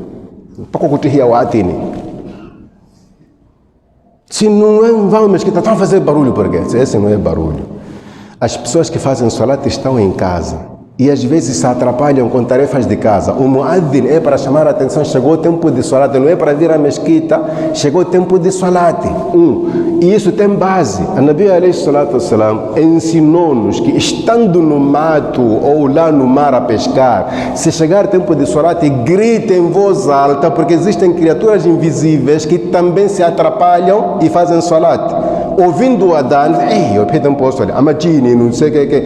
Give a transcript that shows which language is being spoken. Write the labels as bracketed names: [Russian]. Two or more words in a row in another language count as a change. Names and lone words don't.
[Portuguese] Se não vão mesquita, estão a fazer barulho por quê? Esse não é barulho. As pessoas que fazem salat estão em casa e às vezes se atrapalham com tarefas de casa. O muaddin é para chamar a atenção, chegou o tempo de salat, não é para vir à mesquita, chegou o tempo de salat. E isso tem base. A [Arabic] نبي عليه الصلاة والسلام [Portuguese] ensinou-nos que estando no mato ou lá no mar a pescar, se chegar o tempo de salat, grite em voz alta, porque existem criaturas invisíveis que também se atrapalham e fazem salat. Ouvindo o adhan, eu pedi um posto ali, amatini, não sei o que.